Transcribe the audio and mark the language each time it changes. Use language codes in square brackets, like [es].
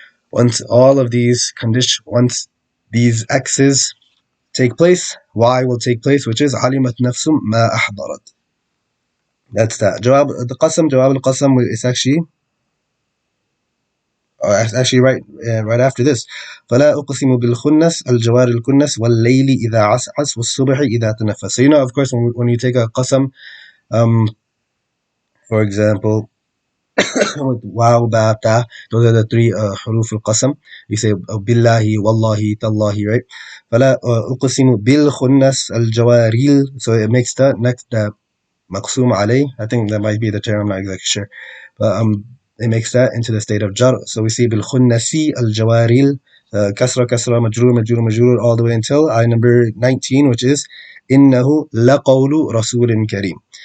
[en] Once all of these conditions, once these X's take place, Y will take place, which is [ar] عَلِمَتْ نَفْسٌ مَا أَحْضَرَتْ. [en] That's that. Jawab al-qasam is actually right after this. [ar] فلا أقسم بالخنس الجوار الكنس والليل إذا عسعس والصبح إذا تنفس. [en] So of course, when you take a qasam, for example, with wow, ba, ta, those are the three huruf al-qasam. You say billahi, wallahi, tallahi, right? [ar] فلا أقسم بالخنس الجواريل. [en] So it makes the next maqsum alayh. I think that might be the term, I'm not exactly sure. But it makes that into the state of jar. So we see [ar] bil khunnasi al jawaril, [en] kasra majrur all the way until ayah number 19, which is [ar] innahu laqawlu rasulin kareem.